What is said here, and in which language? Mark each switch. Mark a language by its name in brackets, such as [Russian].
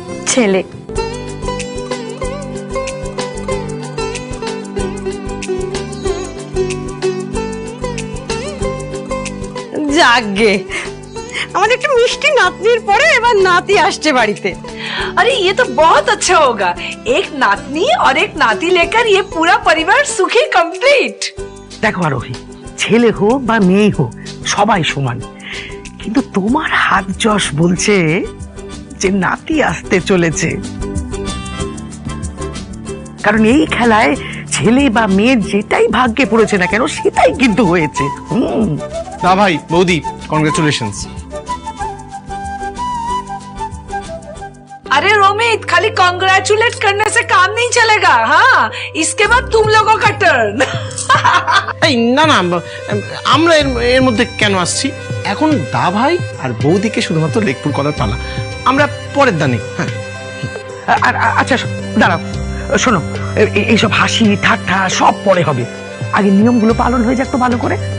[Bangla] ছেলে। যাকগে, আমাদের একটা মিষ্টি নাতনির পরে এবার নাতি আসছে বাড়িতে। [Hindi] अरे ये तो बहुत अच्छा होगा, एक नातनी और एक नाती लेकर ये पूरा परिवार सुखी कंप्लीट। [Bangla] দেখো আরোহী, ছেলে হোক বা মেয়ে হোক সবাই সমান, কিন্তু তোমার হাত যশ বলছে যে নাতি আসতে চলেছে। কারণ এই খেলায় ছেলে বা মেয়ের যেটাই ভাগ্যে পড়েছে না কেন সেটাই কিন্তু হয়েছে। না ভাই, বৌদি, কংগ্রেচুলেশনস। [Hindi] अरे रोमित, खाली कॉन्ग्रेचुलेट करने से काम नहीं चलेगा। हाँ, इसके बाद तुम लोगों का टर्न। [Bangla] এই না না, আমরা এর মধ্যে কেন আসছি? এখন দা ভাই আর বৌদিকে শুধুমাত্র লেগপুর করার পালা, আমরা পরের দানে। হ্যাঁ, আর আচ্ছা দাঁড়াও, শোনো, এইসব হাসি ঠাট্টা সব পরে হবে, আগে নিয়মগুলো পালন হয়ে যাক তো ভালো করে।